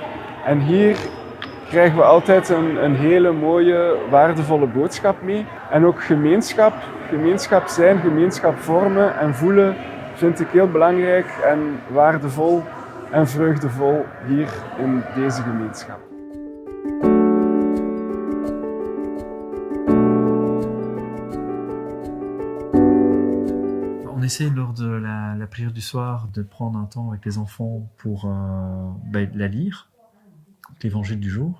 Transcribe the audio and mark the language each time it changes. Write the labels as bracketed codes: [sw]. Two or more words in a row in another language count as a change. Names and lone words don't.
[nl] En hier krijgen we altijd een hele mooie, waardevolle boodschap mee. En ook gemeenschap zijn, gemeenschap vormen en voelen vind ik heel belangrijk en waardevol en vreugdevol hier in deze gemeenschap. [fr] On essaie lors de la prière du soir de prendre un temps avec les enfants pour la lire, l'évangile du jour.